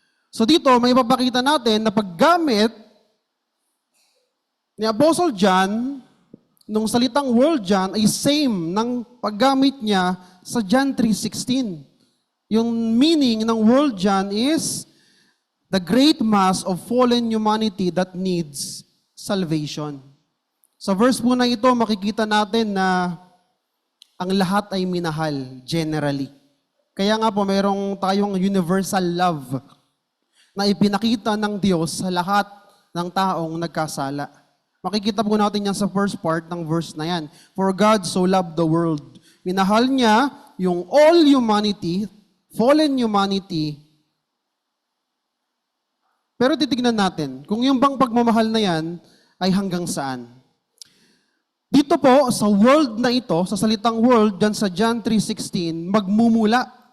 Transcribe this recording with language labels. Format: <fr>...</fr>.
<tl>So dito may papakita natin na paggamit ni Apostle John, nung salitang world dyan, ay same ng paggamit niya sa John 3:16. Yung meaning ng world dyan</tl> <en>is the great mass of fallen humanity that needs salvation.</en> <tl>Sa verse po na ito, makikita natin na ang lahat ay minahal, generally. Kaya nga po, mayroong tayong universal love na ipinakita ng Diyos sa lahat ng taong nagkasala. Makikita po natin yan sa first part ng verse na yan.</tl> <en>For God so loved the world.</en> <tl>Minahal niya yung</tl> <en>all humanity, fallen humanity.</en> <tl>Pero titignan natin, kung yung bang pagmamahal na yan ay hanggang saan. Dito po, sa world na ito, sa salitang world, dyan sa John 3:16, magmumula.</tl>